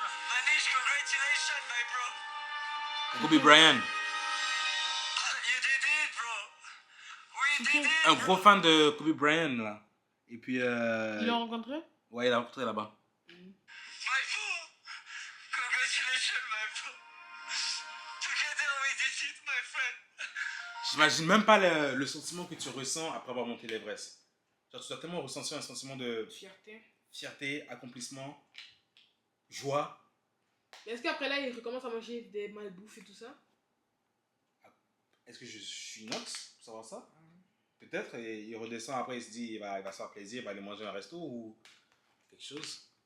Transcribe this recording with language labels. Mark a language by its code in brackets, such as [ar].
[en] Manish, congratulations, my bro. Kobe Bryant. You did it, bro. We did it. [fr] Un gros fan de Kobe Bryant là. Et puis Il l'a rencontré? Ouais, il l'a rencontré là-bas. [en] My bro. Congratulations, my bro. Together we did it, my friend. [fr] J'imagine même pas le sentiment que tu ressens après avoir monté l'Everest. Genre, tu dois tellement ressentir un sentiment de fierté, accomplissement, joie. Mais est-ce qu'après là, il recommence à manger des malbouffes et tout ça? Est-ce que je suis Inox pour savoir ça? Peut-être, et il redescend après, il se dit, il va se faire plaisir, il va aller manger un resto ou quelque chose.